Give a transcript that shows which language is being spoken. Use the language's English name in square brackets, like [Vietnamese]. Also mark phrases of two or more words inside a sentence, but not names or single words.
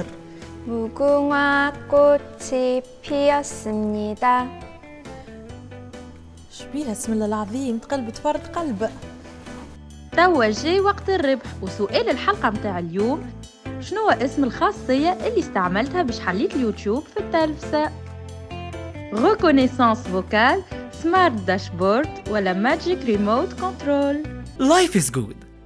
[Korean] 무궁화 꽃이 피었습니다. [Arabic] شبيها بسم الله العظيم، تقلبت فرد قلب. توا جاي وقت الربح، وسؤال الحلقة متاع اليوم: شنو هو اسم الخاصية اللي استعملتها باش حليت اليوتيوب في التلفزة؟ [French] Reconnaissance vocale, [Arabic] Smart Dashboard ولا Magic Remote Control؟ Life is good.